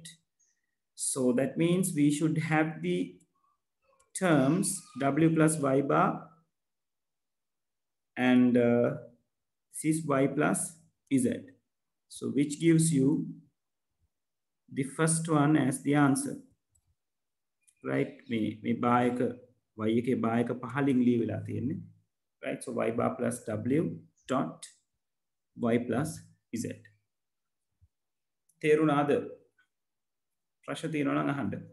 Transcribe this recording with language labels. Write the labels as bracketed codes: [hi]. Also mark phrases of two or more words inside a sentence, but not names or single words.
[en] So that means we should have the terms w plus y bar and this is y plus z. So which gives you the first one as the answer, right? [si] Me bar එක y එකේ bar එක පහලින් ලියවිලා තියෙන්නේ, [en] right? So y bar plus w dot y plus z. [si] තේරුණාද? ප්‍රශ්න තියෙනවා නම් අහන්න.